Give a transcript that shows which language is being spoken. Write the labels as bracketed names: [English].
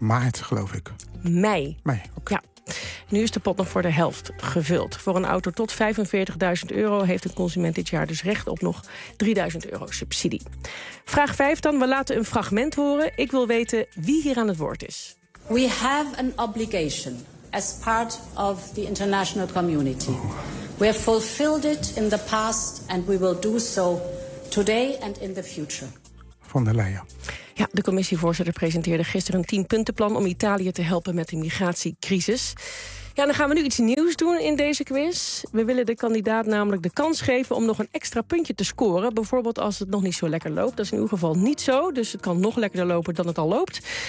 [Dutch] Maart, geloof ik. Mei. Mei, oké. Ja. Nu is de pot nog voor de helft gevuld. Voor een auto tot 45.000 euro heeft een consument dit jaar dus recht op nog 3.000 euro subsidie. Vraag 5 dan. We laten een fragment horen. Ik wil weten wie hier aan het woord is. [English] We have an obligation as part of the international community. We have fulfilled it in the past and we will do so today and in the future. [Dutch] Van der Leyen. Ja, de commissievoorzitter presenteerde gisteren een 10-puntenplan om Italië te helpen met de migratiecrisis. Ja, dan gaan we nu iets nieuws doen in deze quiz. We willen de kandidaat namelijk de kans geven om nog een extra puntje te scoren. Bijvoorbeeld als het nog niet zo lekker loopt. Dat is in ieder geval niet zo. Dus het kan nog lekkerder lopen dan het al loopt.